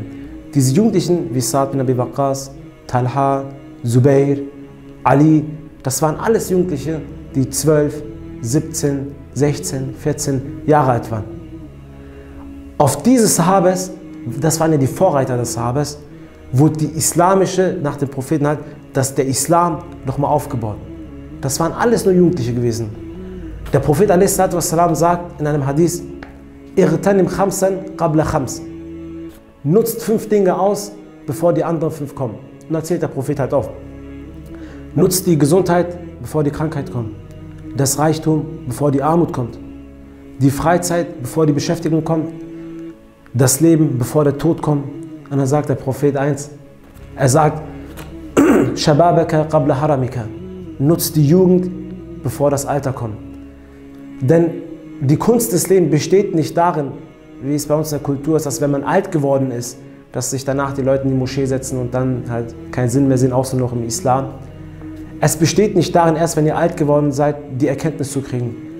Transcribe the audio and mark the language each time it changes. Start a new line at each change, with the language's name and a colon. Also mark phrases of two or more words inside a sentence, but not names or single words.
German: Diese Jugendlichen wie Sa'd bin Abi Waqqas, Talha, Zubair, Ali, das waren alles Jugendliche, die 12, 17, 16, 14 Jahre alt waren. Auf diese Sahabas, das waren ja die Vorreiter des Sahabas, wurde die islamische, nach dem Propheten halt, dass der Islam nochmal aufgebaut. Das waren alles nur Jugendliche gewesen. Der Prophet a.s. sagt in einem Hadith,
Arabic: اغتنم خمسا قبل خمس.
German: Nutzt 5 Dinge aus, bevor die anderen 5 kommen. Und dann zählt der Prophet halt auf. Nutzt die Gesundheit, bevor die Krankheit kommt. Das Reichtum, bevor die Armut kommt. Die Freizeit, bevor die Beschäftigung kommt. Das Leben, bevor der Tod kommt. Und dann sagt der Prophet eins. Er sagt,
Arabic: شبابك قبل هرمك.
German: Nutzt die Jugend, bevor das Alter kommt. Denn die Kunst des Lebens besteht nicht darin, wie es bei uns in der Kultur ist, dass wenn man alt geworden ist, dass sich danach die Leute in die Moschee setzen und dann halt keinen Sinn mehr sehen, außer noch im Islam. Es besteht nicht darin, erst wenn ihr alt geworden seid, die Erkenntnis zu kriegen.